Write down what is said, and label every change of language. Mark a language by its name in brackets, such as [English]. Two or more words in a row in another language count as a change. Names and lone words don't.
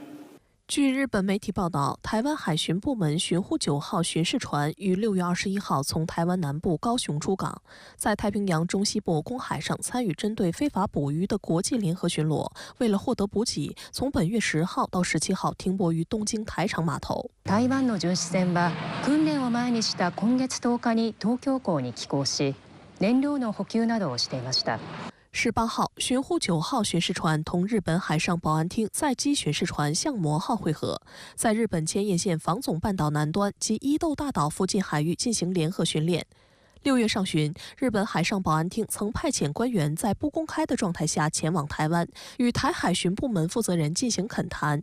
[Chinese] 据日本媒体报道，台湾海巡部门巡护9号巡视船于6月21号从台湾南部高雄出港，在太平洋中西部公海上参与针对非法捕鱼的国际联合巡逻。为了获得补给，从本月10号到17号停泊于东京台场码头。 [Japanese] 台湾の巡視船は訓練を前にした今月10日に東京港に寄港し、燃料の補給などをしていました。 [Chinese] 18 号，巡护9号巡视船同日本海上保安厅载机巡视船相模号会合，在日本千叶县房总半岛南端及伊豆大岛附近海域进行联合训练。6月上旬，日本海上保安厅曾派遣官员在不公开的状态下前往台湾，与台海巡部门负责人进行恳谈。